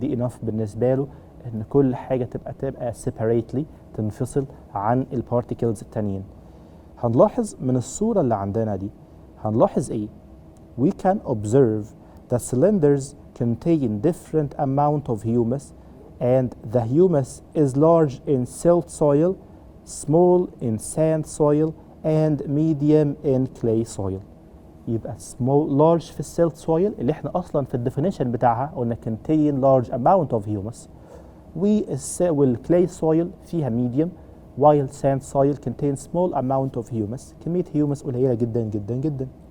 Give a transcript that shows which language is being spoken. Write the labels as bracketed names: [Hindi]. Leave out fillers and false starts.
[Arabic] دي enough بالنسبة له إن كل حاجة تبقى separately تنفصل عن البارتيكلز التانيين. هنلاحظ من الصورة اللي عندنا دي هنلاحظ إيه؟ [English] We can observe the cylinders contain different amount of humus, and the humus is large in silt soil, small in sand soil, and medium in clay soil. [Arabic] يبقى [English] large في silt soil [Arabic] اللي احنا اصلا في الديفينيشن بتاعها قلنا [English] contain large amount of humus، والclay soil فيها medium، while sand soil contains small amount of humus. [Arabic] كمية humus قليلة جدا جدا جدا.